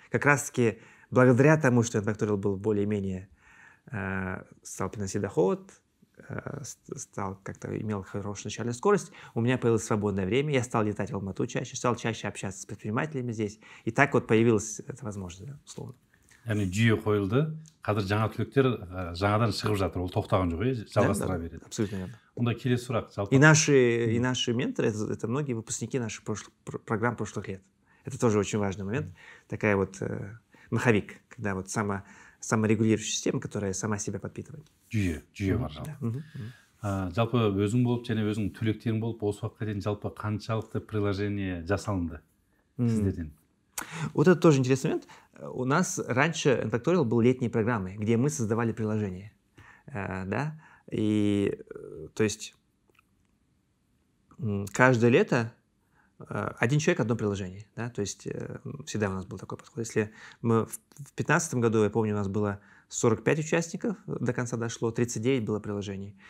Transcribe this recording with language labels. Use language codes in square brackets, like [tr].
[ru] Как раз-таки благодаря тому, что N-Factorial был более-менее стал приносить доход, имел хорошую начальную скорость, у меня появилась свободное время, я стал летать в Алмату чаще, стал чаще общаться с предпринимателями здесь, и так вот появилась эта возможность, да, условно. [kk] Яғни жүйе қойылды, қазір жаңа түлектер жаңадан шығып жатыр, ол тоқтаған жоқ, жалғастыра береді. [ru] Абсолютно верно. [kk] Онда келесі сұрақ. [ru] И наши менторы, это многие выпускники наших программ прошлых лет. Это тоже очень важный момент. Такая вот маховик, когда вот саморегулирующая система, которая сама себя подпитывает. [kk] Жүйе бар жалпы. Жалпы өзің болып және өзің түлектерің болып осы уақытқа дейін жалпы қаншалықты приложение жасалынды сіздерден? [ru] Вот это тоже интересный момент. У нас раньше N-Factorial был летней программой, где мы создавали приложения. Да? И то есть каждое лето один человек, одно приложение. Да? То есть всегда у нас был такой подход. Если мы в 2015 году, я помню, у нас было 45 участников, до конца дошло, 39 было приложений.